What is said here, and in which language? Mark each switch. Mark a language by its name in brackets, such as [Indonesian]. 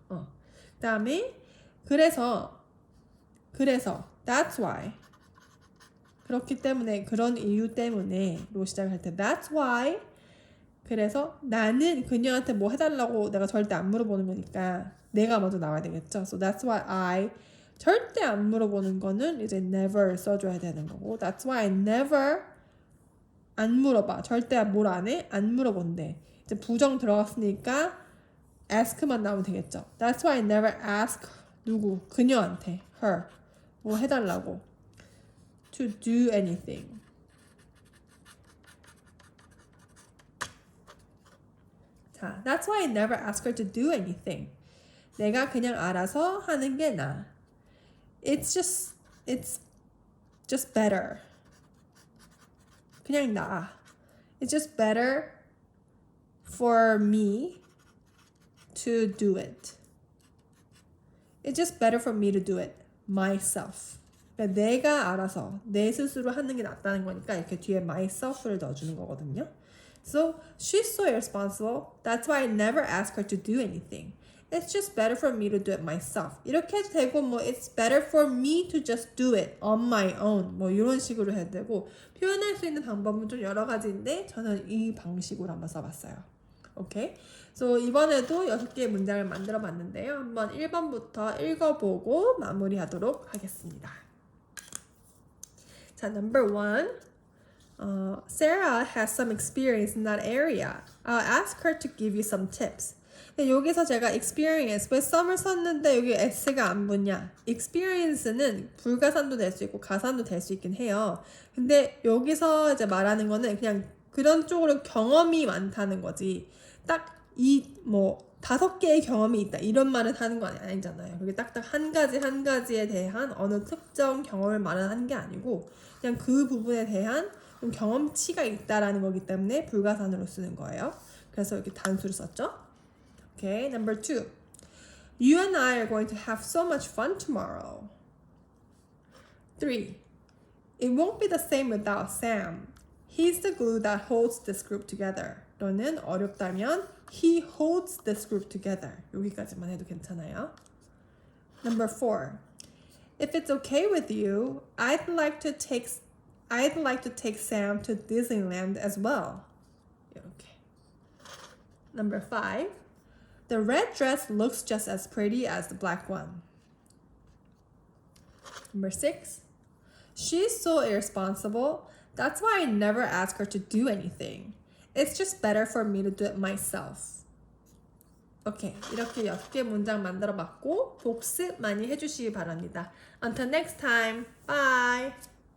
[Korean] 그 다음에 그래서 [English] that's why [Korean] 그렇기 때문에 그런 이유 때문에로 시작할 때 [English] that's why [Korean] 그래서 나는 그녀한테 뭐 해달라고 내가 절대 안 물어보는 거니까 내가 먼저 나와야 되겠죠. [English] So that's why I [Korean] 절대 안 물어보는 거는 이제 never 써줘야 되는 거고 [English] that's why I never [Korean] 안 물어봐. 절대 뭘 안 해? 안 물어본대. 이제 부정 들어갔으니까 ask만 나오면 되겠죠. [English] That's why I never ask [Korean] 누구? 그녀한테 [English] her [Korean] 뭐 해달라고 [English] to do anything. 자, that's why I never ask her to do anything. [Korean] 내가 그냥 알아서 하는 게 나아. [English] It's just better. [Korean] 그냥 나아. [English] It's just better for me to do it. It's just better for me to do it myself. [Korean] 그러니까 내가 알아서 내 스스로 하는 게 낫다는 거니까 이렇게 뒤에 myself를 넣어주는 거거든요. [English] So she's so irresponsible. That's why I never ask her to do anything. It's just better for me to do it myself. [Korean] 이렇게 해도 되고 뭐 [English] it's better for me to just do it on my own. [Korean] 뭐 이런 식으로 해도 되고 표현할 수 있는 방법은 좀 여러 가지인데 저는 이 방식으로 한번 써봤어요. 오케이? So 이번에도 6개의 문장을 만들어 봤는데요. 한번 1번부터 읽어보고 마무리하도록 하겠습니다. [English] 자, number 1. Sarah has some experience in that area. I'll ask her to give you some tips. [Korean] 여기서 제가 experience, 왜 some을 썼는데 여기 s가 안 붙냐? experience는 불가산도 될 수 있고 가산도 될 수 있긴 해요. 근데 여기서 이제 말하는 거는 그냥 그런 쪽으로 경험이 많다는 거지. 딱 이 뭐 5개의 경험이 있다 이런 말을 하는 건 아니잖아요. 그게 딱딱 한 가지에 대한 어느 특정 경험을 말하는 게 아니고 그냥 그 부분에 대한 좀 경험치가 있다라는 거기 때문에 불가산으로 쓰는 거예요. 그래서 이렇게 단수를 썼죠. [English] Okay, number 2. You and I are going to have so much fun tomorrow. 3. It won't be the same without Sam. He's the glue that holds this group together. [Korean] 또는 어렵다면 [English] he holds this group together. [Korean] 여기까지만 해도 괜찮아요. [English] Number 4. If it's okay with you, I'd like to take Sam to Disneyland as well. [Korean] 이렇게. [English] Number 5. The red dress looks just as pretty as the black one. Number 6. She's so irresponsible. That's why I never ask her to do anything. It's just better for me to do it myself. [Korean] 오케이, 이렇게 6개 문장 만들어 봤고 복습 많이 해주시기 바랍니다. [English] Until next time, bye!